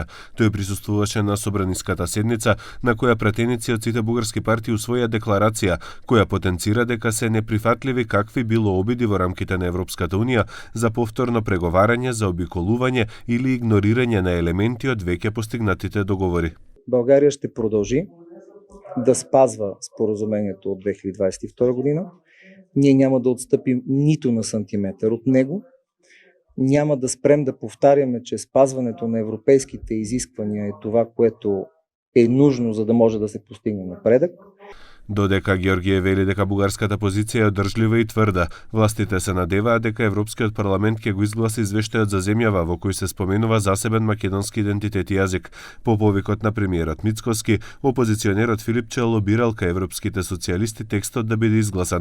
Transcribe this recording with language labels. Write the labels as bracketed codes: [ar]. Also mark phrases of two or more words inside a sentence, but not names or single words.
[mk] Тој присуствуваше на собраниската седница, на која пратеници од сите бугарски партии усвоја декларација, која потенцира дека се неприфатливи какви било обиди во рамките на Европската унија за повторно преговарање, за обиколување или игнорирање на елементи од веќе постигнатите договори. [bg] Българија ще продължи да спазва споразумението от 2022 година. Ние няма да отстъпим нито на сантиметър от него. Няма да спрем да повтаряме, че спазването на европейските изисквания е това, което е нужно, за да може да се постигне напредък. [mk] Додека Георгиев вели дека бугарската позиција е одржлива и тврда, властите се надеваат дека Европскиот парламент ќе го изгласи извештајот за земјава во кој се споменува засебен македонски идентитет и јазик. По повикот на премиерот Мицкоски, опозиционерот Филипче лобирал кај европските социјалисти текстот да биде изгласан.